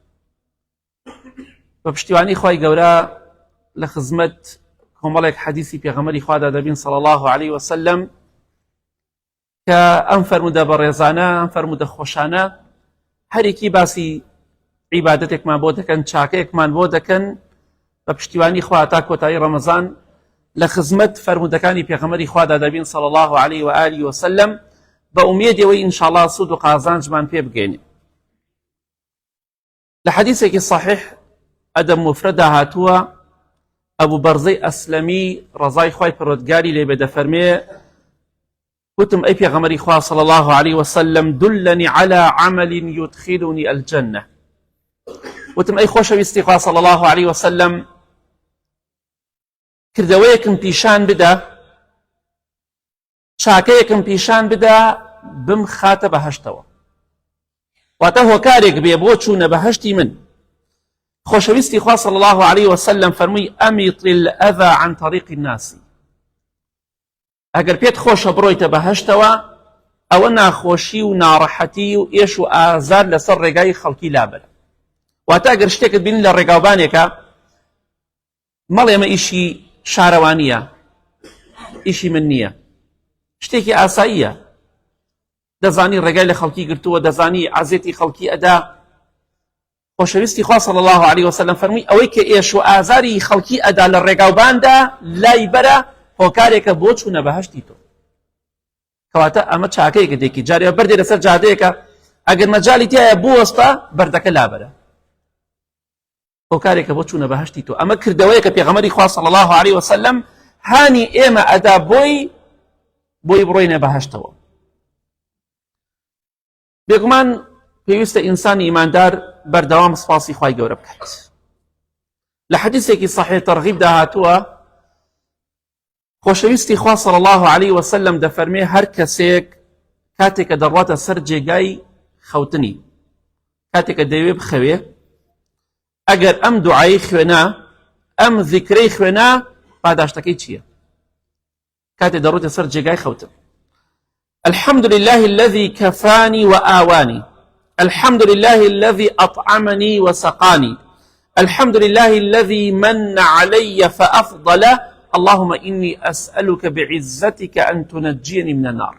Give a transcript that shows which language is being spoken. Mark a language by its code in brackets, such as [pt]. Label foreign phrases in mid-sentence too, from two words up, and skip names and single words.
[ckb] بپشتیوانی خوای گەورە لە خزمەت کۆمەڵێک حەدیثی پێغەمبەری خوادا دەبین [ar] صلى الله عليه وسلم [ckb] کە ئەم فەرموودە بەڕێزانە ئەم فەرموودە خۆشانە هەرێکی باسی عیبادەتێکمان بۆ دەکەن چاکەیەکمان بۆ دەکەن بە پشتیوانی خوا تا کۆتایی ڕەمەزان لە خزمەت فەرموودەکانی پێغەمبەری خوادا دەبین [ar] صلى الله عليه وآله وسلم [ckb] بە ئومێدەوەی ئینشاءڵڵا سوود و قازانجمان پێ بگەینێ. لە حەدیثێکی صحیح ئەدەب مفرەدا هاتووە ئەبوو بەرزەی ئەسلەمی ڕەزای خوای پەروەردگاری لێ بێ دەفەرمێ وتم ئەی پێغەمبەری خوا [ar] صلى الله عليه وسلم دلني على عمل يدخلني الجنة. [ckb] وتم ئەی خۆشەویستی خوا [ar] صلى الله عليه وسلم [ckb] کردەوەیەکم پیشان بدە چاکەیەکم پیشان بدە بم خاتە بەهەشتەوە واتە هۆکارێک بێ بۆ چوونە بەهەشتی من. خۆشەویستی خوا [ar] صلى الله عليه وسلم [ckb] فەرمووی [ar] ئەمیط الأذى عن طريق الناس. [ckb] ئەگەر پێت خۆشە بڕۆیتە بەهەشتەوە ئەوە ناخۆشی و ناڕەحەتی و ئێش و ئازار لەسەر ڕێگای خەڵکی لابەرە. واتە ئەگەر شتێکت بینی لە ڕێگاوبانێکە مەڵێ ئەمە ئیشی شارەوانیە ئیشی من نییە شتێکی ئاساییە دەزانی ڕێگای لە خەڵکی گرتووە دەزانی عەزێتی خەڵکی ئەدا. خۆشەویستی خوا [ar] صلى الله عليه وسلم [ckb] فەرمووی ئەوەی کە ئێش و ئازاری خەڵکی ئەدا لە ڕێگاوباندا لای بەرە هۆکارێکە بۆ چوونە بەهەشتی تۆ. کەواتە ئەمە چاکەیەکە دێکی جارێ بەردێ لەسەر جادەیەکە ئەگەر مەجاڵی تایە بوەستە بەردەکە لابەرە هۆکارێکە بۆ چوونە بەهەشتی تۆ. ئەمە کردەوەیەکە پێغەمبەری خوا [ar] صلى الله عليه وسلم [ckb] هانی ئێمە ئەدا بۆی بڕۆینە بەهەشتەوە. بێگومان پێویستە ئینسانی ئیماندار بەردەوام سوپاسی خوای گەورە بکات. لە حەدیثێکی صحیح تەرغیبدا هاتووە خۆشەویستی خوا [ar] صلى الله عليه وسلم [ckb] دەفەرمێ هەر کەسێک کاتێکە دەڕواتە سەر جێگای خەوتنی کاتێکە دەیوێ بخەوێ ئەگەر ئەم دوعایی خوێنا ئەم ذیکرەی خوێنا پاداشتەکەی چییە؟ کاتێ دەڕواتە سەر جێگای خەوتن [ar] الحمد لله الذي كفاني وآواني الحمد لله الذي أطعمني وسقاني الحمد لله الذي من علي فأفضل اللهم إني أسألك بعزتك أن تنجيني من النار.